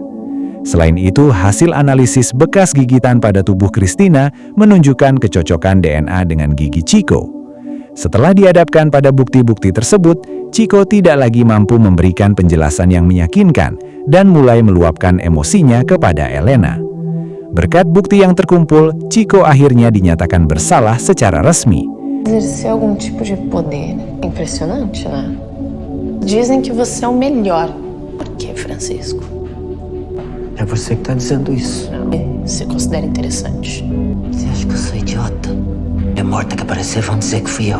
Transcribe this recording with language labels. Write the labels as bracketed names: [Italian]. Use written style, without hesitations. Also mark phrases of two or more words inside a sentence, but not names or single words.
[Indonesian] Selain itu, hasil analisis bekas gigitan pada tubuh Christina menunjukkan kecocokan DNA dengan gigi Chico. Setelah dihadapkan pada bukti-bukti tersebut, Chico tidak lagi mampu memberikan penjelasan yang meyakinkan dan mulai meluapkan emosinya kepada Elena. Berkat bukti yang terkumpul, Chico akhirnya dinyatakan bersalah secara resmi. [Portuguese] Exercer algum tipo de poder. Impressionante, né? Dizem que você é o melhor. Por que, Francisco? É você que tá dizendo isso. Você considera interessante? Você acha que eu sou idiota? É morta que aparecer, vão dizer que fui eu.